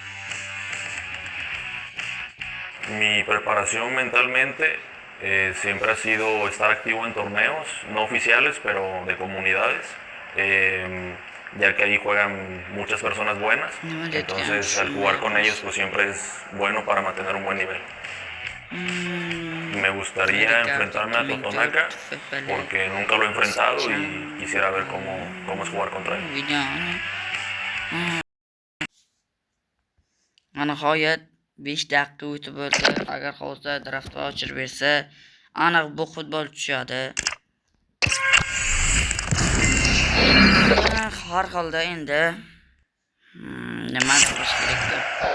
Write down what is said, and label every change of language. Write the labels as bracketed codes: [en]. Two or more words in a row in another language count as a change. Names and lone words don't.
[es] Mi preparación mentalmente siempre ha sido estar activo en torneos, no oficiales, pero de comunidades, ya que ahí juegan muchas personas buenas, entonces al jugar con ellos pues siempre es bueno para mantener un buen nivel. Me gustaría enfrentarme a Totonaca porque nunca lo he enfrentado y quisiera ver cómo es jugar contra él. [uz] Nihoyat 5 daqiqa o'tib bo'ldi. Agar hozir draftga ochirib bersa, aniq bu futbol tushadi. Har holda endi nima qilish kerak?